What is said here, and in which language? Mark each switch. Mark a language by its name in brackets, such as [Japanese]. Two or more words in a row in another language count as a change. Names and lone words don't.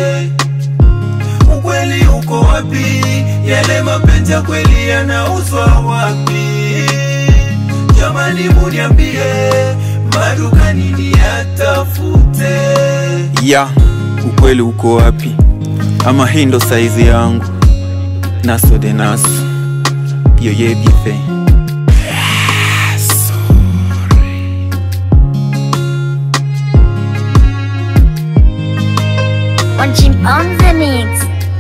[Swahili] Ukweli uko wapi? Yale mapenzi ya kweli yanauzwa wapi? Jamani muniambie, madukani niyatafute. Ya, ukweli uko wapi? Ama hii ndo saizi yangu? Naso de Naso, yo ye bife. [English] Watching on the mix.